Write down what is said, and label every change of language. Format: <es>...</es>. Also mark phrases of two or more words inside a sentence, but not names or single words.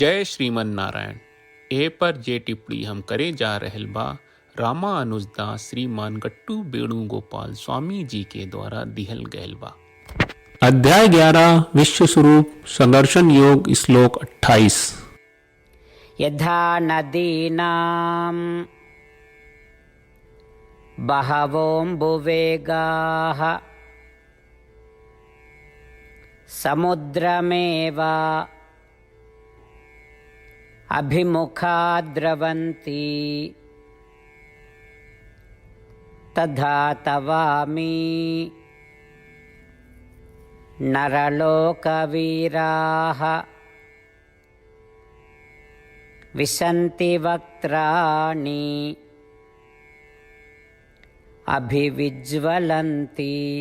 <bho>जय श्रीमन नारायण। ए पर जे टिप्पणी हम करे जा रहल बा रामानुजदास श्रीमान गट्टू वेणुगोपाल स्वामी जी के द्वारा दिहल गयल बा। अध्याय 11 विश्व स्वरूप संदर्शन योग श्लोक 28।</bho> <sa>यथा नदीनां बहवोऽम्बुवेगाः समुद्रमेव अभिमुखा द्रवन्ति तथा तवामि नरलोकवीराः विशन्ति वक्त्राणि अभिविज्वलन्ति।</sa>